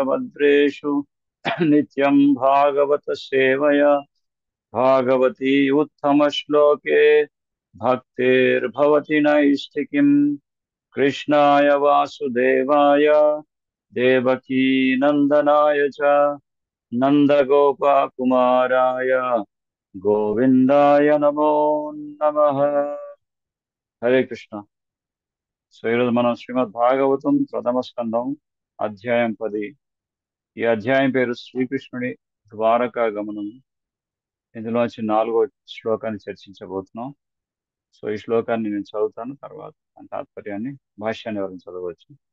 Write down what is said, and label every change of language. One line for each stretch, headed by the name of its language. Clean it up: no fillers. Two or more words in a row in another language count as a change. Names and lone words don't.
Sanskrit: भद्रेषु नित्यं भागवत सेवया भागवती उत्तमश्लोके भक्तिर्भवति नैष्ठिकीम् कृष्णाय वासुदेवाय देवकी नंदनाय च नंदगोपकुमाराय गोविंदाय नमो नमः। हरे कृष्ण।
Telugu: సో ఈరోజు మనం శ్రీమద్ భాగవతం ప్రథమ స్కందం అధ్యాయం 10. ఈ అధ్యాయం పేరు శ్రీకృష్ణుడి ద్వారకా గమనం. ఇందులోంచి 4వ శ్లోకాన్ని చర్చించబోతున్నాం. సో ఈ శ్లోకాన్ని నేను చదువుతాను, తర్వాత దాని తాత్పర్యాన్ని భాష్యాన్ని ఎవరైనా చదవచ్చు.